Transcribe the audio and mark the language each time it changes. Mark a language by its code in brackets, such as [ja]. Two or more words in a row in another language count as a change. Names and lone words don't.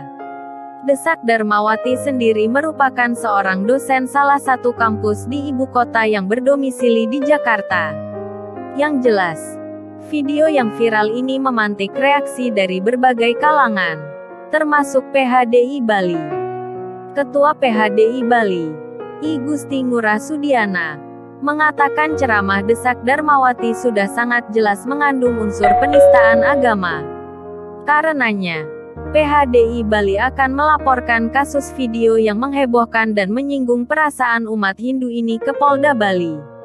[id] Desak Darmawati sendiri merupakan seorang dosen salah satu kampus di ibu kota yang berdomisili di Jakarta. Yang jelas, video yang viral ini memantik reaksi dari berbagai kalangan, termasuk PHDI Bali. Ketua PHDI Bali, I Gusti Ngurah Sudiana, mengatakan ceramah Desak Darmawati sudah sangat jelas mengandung unsur penistaan agama. Karenanya, PHDI Bali akan melaporkan kasus video yang menghebohkan dan menyinggung perasaan umat Hindu ini ke Polda Bali.